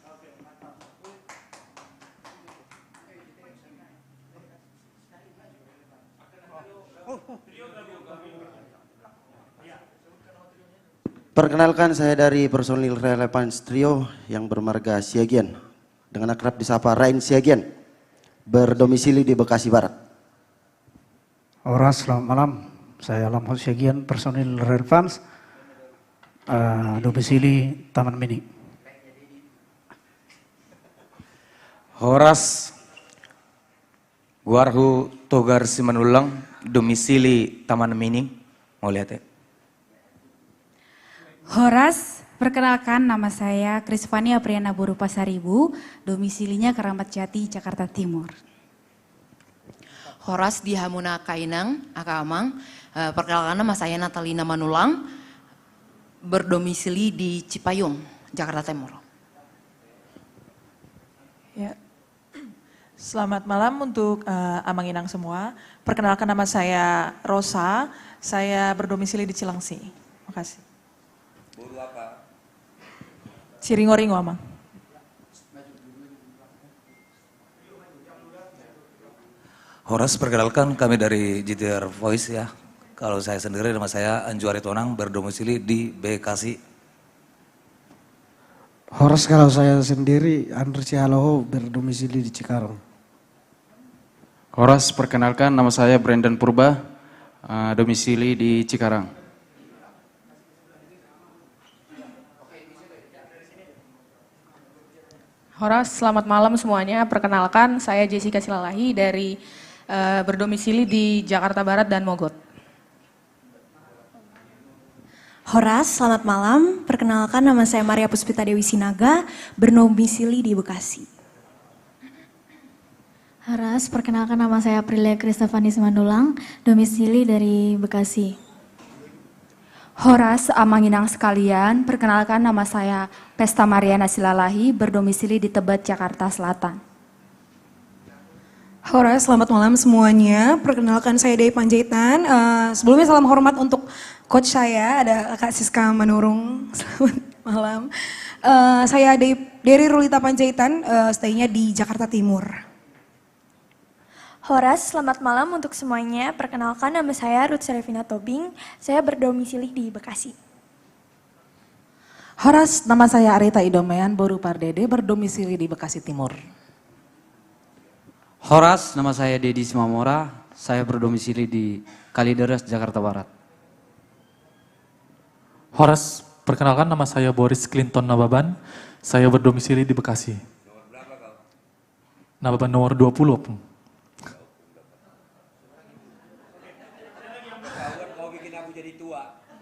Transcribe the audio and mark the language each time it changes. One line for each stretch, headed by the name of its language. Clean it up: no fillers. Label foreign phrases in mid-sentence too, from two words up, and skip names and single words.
Indonesian: Perkenalkan saya dari personil Relevance Trio yang bermarga Siagian. Dengan akrab disapa Rain Siagian. Berdomisili di Bekasi Barat. Horas, selamat malam. Saya Alam Hosyagian, personil Relevance, domisili Taman Mini. Horas Guarhu Togar Simanulang, domisili Taman Mini. Mau lihat ya? Horas, perkenalkan nama saya Krisvani Apriana Buru Pasaribu, domisilinya Keramat Jati, Jakarta Timur.
Batak Toba: Horas di Hamuna Kainang, Akamang.
Indonesian: Perkenalkan nama saya Natalina Manulang, berdomisili di Cipayung, Jakarta Timur. Ya. Selamat malam untuk Amanginang semua. Perkenalkan nama saya Rosa, saya berdomisili di Cilengsi. Makasih. Buru apa? Ciringo-ringo, Amang. Horas, perkenalkan kami dari GTR Voice ya. Kalau saya sendiri nama saya Anjuari Tonang, berdomisili di Bekasi. Horas, kalau saya sendiri Andri Cialoho, berdomisili di Cikarang. Horas, perkenalkan nama saya Brandon Purba, domisili di Cikarang. Horas, selamat malam semuanya. Perkenalkan saya Jessica Silalahi dari berdomisili di Jakarta Barat dan Mogot. Horas, selamat malam. Perkenalkan nama saya Maria Puspita Dewi Sinaga, berdomisili di Bekasi. Horas, perkenalkan nama saya Aprilia Kristofani Simandulang, domisili dari Bekasi. Horas, Amanginang sekalian, perkenalkan nama saya Pesta Mariana Silalahi, berdomisili di Tebet, Jakarta Selatan. Horas, selamat malam semuanya. Perkenalkan saya Dei Panjaitan. Sebelumnya salam hormat untuk coach saya, ada Kak Siska Manurung. Selamat malam. Saya Dery Rulita Panjaitan, stay-nya di Jakarta Timur. Horas, selamat malam untuk semuanya. Perkenalkan nama saya Ruth Serevina Tobing, saya berdomisili di Bekasi. Horas, nama saya Arita Idomean Boru Pardede, berdomisili di Bekasi Timur. Horas, nama saya Dedi Simamora. Saya berdomisili di Kalideres, Jakarta Barat. Horas, perkenalkan nama saya Boris Clinton Nababan. Saya berdomisili di Bekasi. Nomor berapa kau? Nababan nomor 20. Mau bikin aku jadi tua.